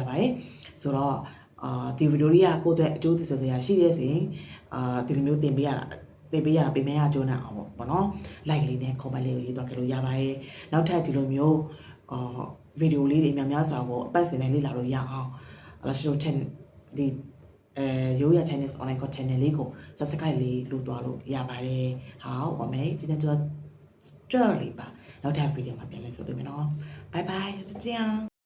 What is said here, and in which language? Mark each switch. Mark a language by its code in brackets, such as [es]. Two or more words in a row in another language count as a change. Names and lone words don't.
[my] ပါတယ်ဆိုတော့ဒီဗီဒီယိုလေးကကိုယ့်အတွက်အကျိုးသက်သာရှိတယ်ဆိုရင်ဒီလိုမျိုးတင်ပေးရပေးမယ်အကျိုးနဲ့အောင်ပေါ့နော် like လေးနဲ့ comment လေးကိုရေးသွားကြလို့ရပါတယ်နောက်ထပ်ဒီလိုမျိုးဗီဒီယိုလေးတွေများစွာကိုအပတ်စဉ်တိုင်းလေ့လာလို့ရအောင်ရှိတို့ channel ဒီရိုးရ [en] Chinese online course channel [my] လေးကို subscribe လေးလုပ်သွားလို့ရပါတယ် [zh] 好我们今天就到这里吧 [my] နောက်ထပ်ဗီဒီယိုမှာပြန်လည်ဆုံတွေ့မယ်နော် [en] bye bye [zh] 就这样